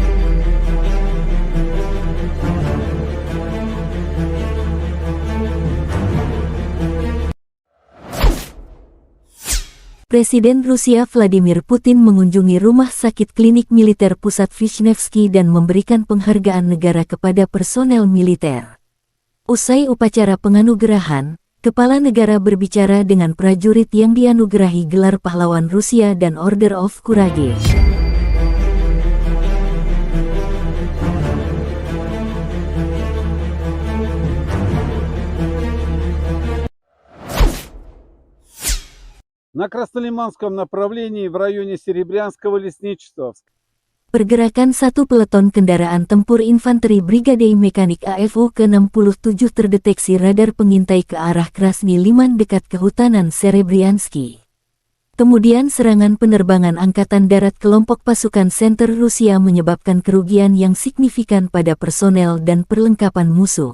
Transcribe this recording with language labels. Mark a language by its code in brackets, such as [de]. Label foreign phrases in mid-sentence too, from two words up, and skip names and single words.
[id] Presiden Rusia Vladimir Putin mengunjungi rumah sakit klinik militer pusat Vishnevsky dan memberikan penghargaan negara kepada personel militer. Usai upacara penganugerahan, kepala negara berbicara dengan prajurit yang dianugerahi gelar pahlawan Rusia dan Order of Courage. [ru] На Краснолиманском направлении в районе Серебрянского лесничества. [id] Pergerakan satu peleton kendaraan tempur infanteri Brigadei Mekanik AFO ke-67 terdeteksi radar pengintai ke arah Krasny Liman dekat kehutanan Serebryansky. Kemudian serangan penerbangan Angkatan Darat kelompok pasukan Center Rusia menyebabkan kerugian yang signifikan pada personel dan perlengkapan musuh.